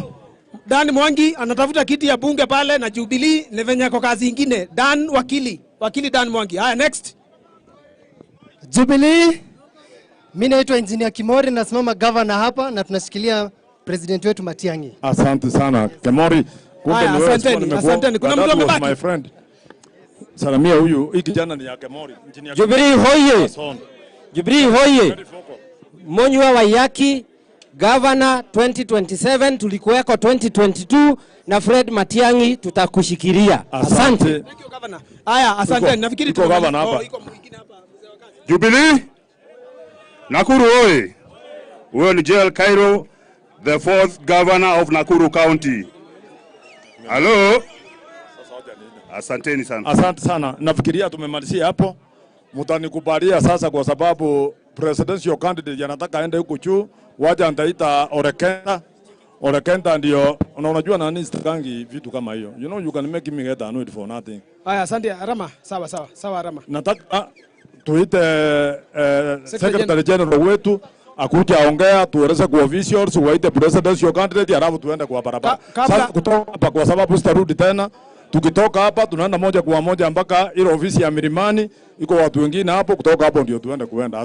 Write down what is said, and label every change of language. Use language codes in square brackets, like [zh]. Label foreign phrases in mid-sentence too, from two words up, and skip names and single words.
[sw] Dan Mwangi anatafuta kiti ya bunge pale na Jubilee ni venye yako kazi ingine. Dan wakili Dan Mwangi. Haya, next. Jubilee. Mimi naitwa Engineer Kimori, nasimama governor hapa na tunashikilia president wetu Matiang'i. Asante sana Kimori. Asanteni. Kuna mtu amebaki? [en] My friend. [sw] Salamia huyu, hii kijana ni ya Kimori. Jubilee hoye. Jubilee hoye. Monywa Wayaki, Governor 2027, tulikuweko 2022 na Fred Matiang'i tutakushikilia. Asante. [en] Thank you governor. [sw] Haya, asante. Nafikiri tuko governor hapa. Jubilee. Nakuru hoye. Huyo ni Joel Cairo, [en] the fourth governor of Nakuru County. [sw] Hello. Asanteni sana. Asante sana. Nafikiria tumemalizia hapo. Mtanikubalia sasa kwa sababu [en] presidential candidate [sw] anataka aende huko juu, waje nitaita Orekenda ndio unajua nani sitakangi vitu kama hiyo. [en] You know you can make me get annoyed for nothing. [sw] Haya, asante Rama. Sawa Rama. Nataka tuite [en] secretary general [sw] wetu akuja aongea, tueleze kwa officials waite [en] presidential candidate, [sw] alafu tuende kwa barabara. Sasa kutoka hapa kwa sababu sitarudi tena. Tukitoka hapa tunaenda moja kwa moja mpaka ile ofisi ya Milimani, iko watu wengine hapo, kutoka hapo ndio kuenda.